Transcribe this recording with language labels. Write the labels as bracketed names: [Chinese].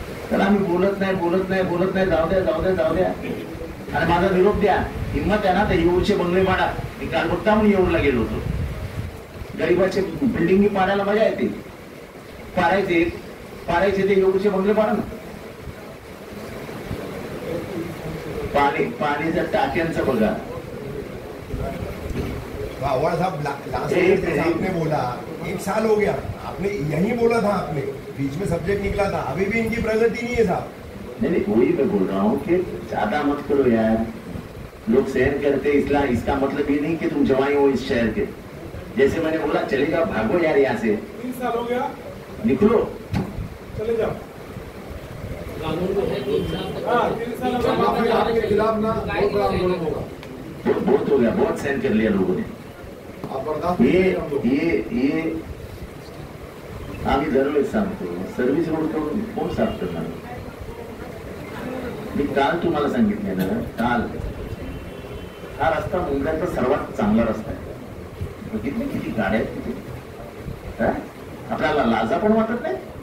[Marathi] तर आम्ही बोलत नाही, जाऊ द्या। आणि माझा निरोप द्या, हिंमत आहे ना तर येऊरचे बंगले पाडा। मी काल बघता म्हणून येऊरला गेलो होतो। गरीबाचे बिल्डिंग पाडायला मजा येते, पाडायचे ते येऊरचे बंगले पाडा ना। पाणीच्या टाक्यांचं बघा। [Hindi] साहब आपने बोला 1 साल हो गया, आपने यही बोला था, आपने बीच में सब्जेक्ट निकला था, अभी भी इनकी प्रगति नहीं है साहब। नहीं, वही मैं बोल रहा हूँ कि ज्यादा मत करो यार, लोग सहन करते। इसका मतलब ये नहीं कि तुम जवाई हो इस शहर के। जैसे मैंने बोला चले जाओ, भागो यार यहाँ से। 3 साल हो गया, निकलो, चले जाओ। आपके खिलाफ ना बहुत बड़ा आंदोलन होगा। बहुत हो गया, बहुत सहन कर लिया लोगों ने। आप बर्दाश्त [Marathi] ये आम्ही दरवेळेस सांगतो, सर्व्हिस रोड करून कोण साफ करणार? मी काल तुम्हाला सांगितले ना, काल हा रस्ता मुंबईचा सर्वात चांगला रस्ता आहे। बघितले किती गाड्या आहेत तिथे? आपल्याला लाजा पण वाटत नाही।